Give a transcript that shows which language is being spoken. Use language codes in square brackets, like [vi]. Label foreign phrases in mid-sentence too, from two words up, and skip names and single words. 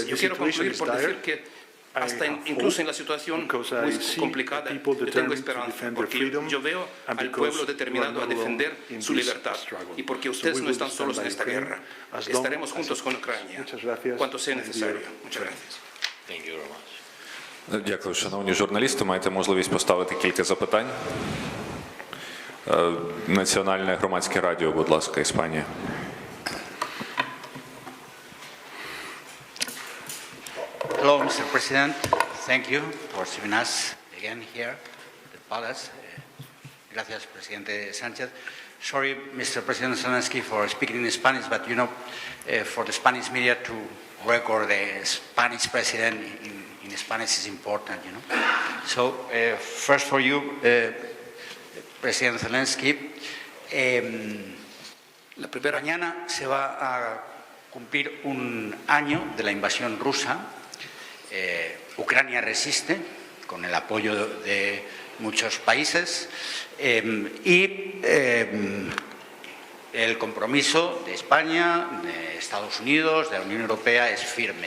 [es] Yo quiero concluir por decir que incluso en la situación muy complicada, yo tengo esperanza, porque yo veo al pueblo determinado a defender su libertad y porque ustedes no están solos en esta guerra. Estaremos juntos con Ucrania, cuanto sea necesario. Muchas gracias. [uk] Дякую, шановні журналісти. Маєте можливість поставити кілька запитань. Національне громадське радіо, будь ласка, Іспанія. [en] Hello, Mr. President. Thank you for receiving us again here at the palace. [es] Gracias, Presidente Sánchez. [en] Sorry, Mr. President Zelensky, for speaking in Spanish, but you know, for the Spanish media to record the Spanish president in Spanish is important, you know. So, first for you, [es] President Zelensky, mañana se va a cumplir un año de la invasión rusa. Ucrania resiste con el apoyo de muchos países y el compromiso de España, de Estados Unidos, de la Unión Europea es firme.